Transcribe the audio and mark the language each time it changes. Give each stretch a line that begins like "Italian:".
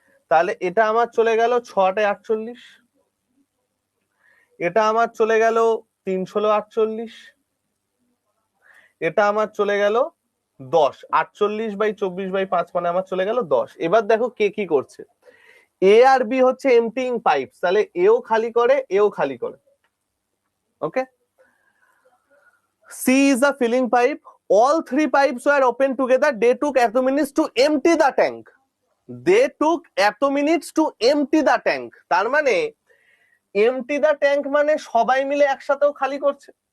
Bangla: তাহলে এটা আমার চলে গেল 6 48, এটা আমার চলে গেল 3 16 48, এটা আমার চলে গেল 10, 48/24/5 মানে আমার চলে গেল 10। এবার দেখো কে কি করছে। এ আর বি হচ্ছে এমপ্টিং পাইপস, তাহলে এও খালি করে, এও খালি করে।
English: Okay, C is a filling pipe, all 3 pipes were open together, they took এত minutes to empty the tank, they took এত minutes to empty the tank।
Bangla: তার মানে
English: empty the tank
Bangla: মানে সবাই মিলে একসাথেও খালি করছে।